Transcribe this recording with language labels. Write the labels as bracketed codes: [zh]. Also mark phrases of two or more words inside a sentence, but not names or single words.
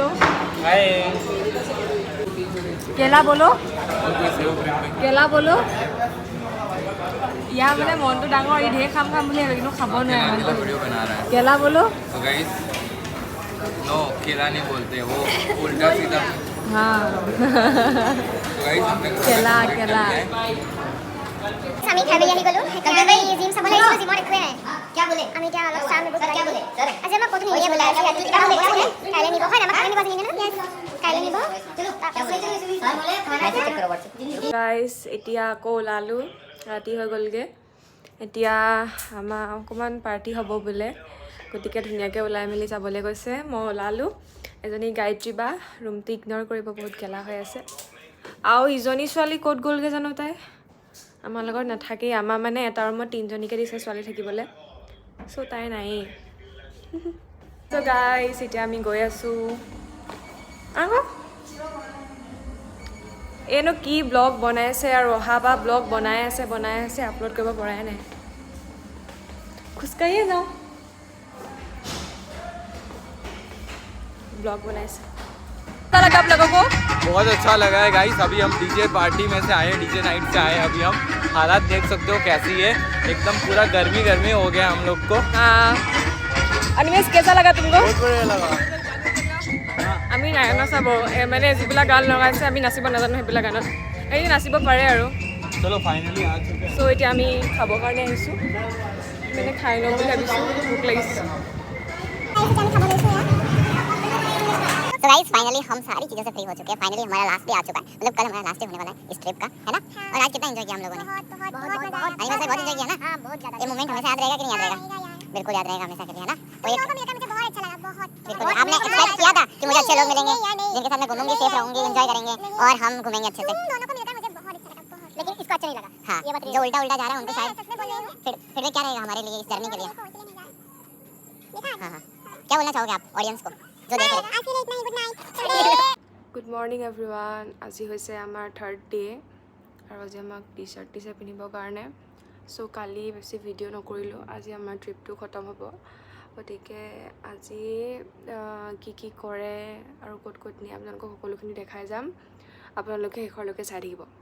[as] हाय [hi] केला बोलो [as] ইয়াৰ মানে মনটো ডাঙৰ ই ঢেৰ খাম বুলি ভাবে কিন্তু খাব নোৱাৰে [hi] वीडियो बना रहा है केला बोलो तो [en] guys no [hi] केला नहीं बोलते वो उल्टा सीधा হা तो गाइस हमने केला [as] আমি খাই আহি গলো কালি ভাই জিম চাবলৈ আহিছো জিমৰ একোৱে নাই কি বলে আমি এতিয়া অলপ চাম বস্তু কি বলে আজি আমাক কত নিয়ে বলে আজি ৰাতি কিবা হ'ব কাইলে নিব হয় আমাক কাইলে নিব জানি না কাইলে নিব চলো গাইস এতিয়া আকৌ ওলালোঁ ৰাতি হৈ গ'লগৈ এতিয়া আমাৰ অকণমান পাৰ্টি হ'ব বোলে গতিকে ধুনীয়াকৈ ওলাই মেলি যাবলৈ কৈছে মই ওলালোঁ এজনী গায়ত্ৰী বা ৰুমটো ইগন'ৰ কৰিব বহুত গেলা হৈ আছে আৰু ইজনী ছোৱালী ক'ত গ'লগৈ জানো তাই আমাৰ লগত নাথাকেই আমাৰ মানে এটা ৰুমত তিনিজনীকে দিছে ছোৱালী থাকিবলৈ চ' তাই নায়েই [en] so guys [as] এতিয়া আমি গৈ আছোঁ আকৌ এনো কি ব্লগ বনাইছে আৰু অহা বা ব্লগ বনাই আছে আপলোড কৰিব পৰাই নাই খোজকাঢ়িয়ে যাওঁ [hi] ब्लॉग बनाए अच्छा लगा आप लोगों को बहुत अच्छा लगा है गाइस अभी हम [en] DJ party [hi] में से आए [en] DJ night [hi] से आए अभी हम हालात देख सकते हो कैसी है एकदम पूरा गर्मी हो गया हम लोग को हाँ अनिमेश कैसा लगा तुमको बहुत बढ़िया लगा [as] আমি নাচাব মানে যিবিলাক গান লগাইছে আমি নাচিব নাজানো সেইবিলাক গানত এই নাচিব পাৰে আৰু [hi] चलो फाइनली आ चुके हैं [as] চ' এতিয়া আমি খাবৰ কাৰণে আহিছোঁ মানে খাই লওঁ বুলি ভাবিছোঁ ভোক লাগিছে [hi] तो गाइस फाइनली हम सारी चीज़ों से फ्री हो चुके हैं फाइनली हमारा [en] last day [hi] आ चुका है मतलब कल हमारा [en] last day [hi] होने वाला है इस ट्रिप का है ना और आज कितना एंजॉय किया हम लोगों ने बहुत एंजॉय किया ना बहुत ज़्यादा ये मोमेंट हमेशा याद रहेगा कि नहीं याद रहेगा बिल्कुल याद रहेगा हमेशा के लिए है ना और ये मुझे बहुत अच्छा लगा बहुत बिल्कुल आपने एक्सपेक्ट किया था कि मुझे अच्छे लोग मिलेंगे जिनके साथ मैं घूमूंगी सेफ रहूंगी एंजॉय करेंगे और हम घूमेंगे अच्छे से दोनों को मिलकर मुझे बहुत अच्छा लगा बहुत लेकिन इसको अच्छा नहीं लगा हाँ जो उल्टा जा रहा है उनको शायद फिर क्या रहेगा हमारे लिए इस जर्नी के लिए हाँ क्या बोलना चाहोगे आप ऑडियंस को जो देख रहे [en] good morning everyone [as] আজি হৈছে আমাৰ [en] third day [as] আৰু আজি আমাক টি চাৰ্ট পিন্ধিবৰ কাৰণে চ' কালি বেছি ভিডিঅ' নকৰিলোঁ আজি আমাৰ ট্ৰিপটো খতম হ'ব গতিকে আজি কি কৰে আৰু ক'ত নিয়ে আপোনালোকক সকলোখিনি দেখাই যাম আপোনালোকে শেষৰলৈকে চাই থাকিব